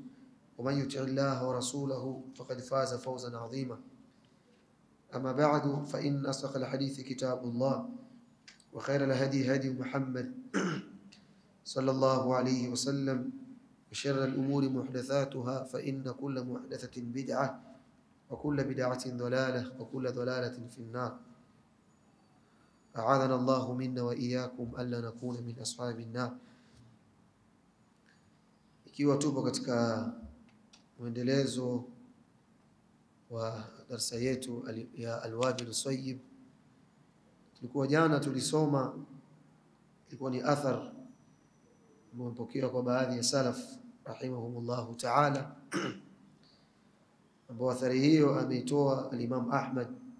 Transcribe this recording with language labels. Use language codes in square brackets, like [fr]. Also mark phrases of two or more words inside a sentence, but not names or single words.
[ar] ومن يطع الله ورسوله فقد فاز فوزا عظيما أما بعد فإن أصدق الحديث كتاب الله وخير الهدي هدي محمد صلى الله عليه وسلم وشر الأمور محدثاتها فإن كل محدثة بدعة وكل بدعة ضلالة وكل ضلالة في النار أعاذنا الله منا وإياكم ألا نكون من أصحاب النار. [sw] Ikiwa tupo katika muendelezo wa darasa yetu ya Al-Wabil Sayyib, tulikuwa jana tulisoma, ilikuwa ni athar mpokea kwa baadhi ya salaf [ar] رحمهم الله تعالى, [sw] ambao athari hiyo ameitoa al-Imam Ahmad